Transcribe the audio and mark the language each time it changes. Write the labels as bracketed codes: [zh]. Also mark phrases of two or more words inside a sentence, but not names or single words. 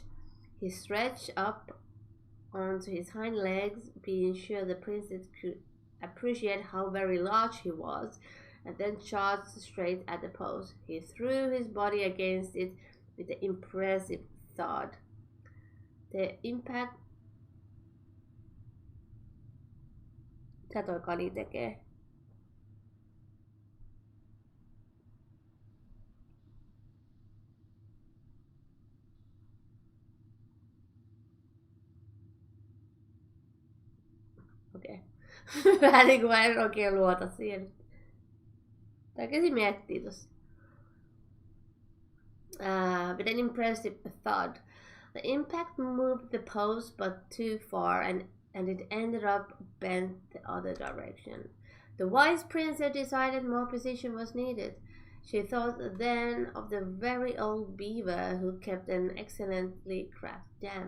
[en] He stretched up onto his hind legs, being sure the princess could appreciate how very large he was, and then charged straight at the post. He threw his body against it with an impressive thud. The impact... [fi] Mitä toi kani tekee? Okei. Vähän niinku mä en oikein luota siihen. Täytyisi miettiä tossa. [en] With an impressive thud. The impact moved the post but too far, and it ended up bent the other direction. The wise princess decided more precision was needed. She thought then of the very old beaver who kept an excellently crafted dam.